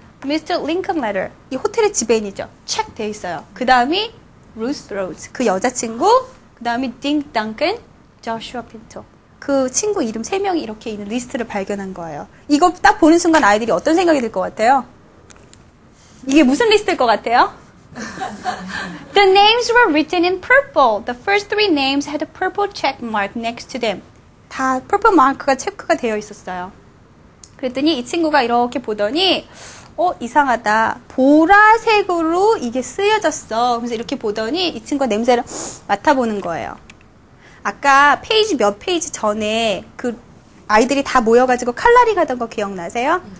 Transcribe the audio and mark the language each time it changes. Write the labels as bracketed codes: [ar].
[ko] 미스터 링컨레터, 이 호텔의 지배인이죠. 체크 돼 있어요. 그 다음이 루스 로즈, 그 여자친구, 그 다음에 딩 덩컨, 조슈아 핀토. 그 친구 이름 3명이 이렇게 있는 리스트를 발견한 거예요. 이거 딱 보는 순간 아이들이 어떤 생각이 들 것 같아요? 이게 무슨 리스트일 것 같아요? [en] The names were written in purple. The first 3 names had a purple check mark next to them. [ko] 다 purple 마크가 체크가 되어 있었어요. 그랬더니 이 친구가 이렇게 보더니 이상하다. 보라색으로 이게 쓰여졌어. 그래서 이렇게 보더니 이 친구가 냄새를 맡아보는 거예요. 아까 몇 페이지 전에 그 아이들이 다 모여가지고 칼라리 가던 거 기억나세요?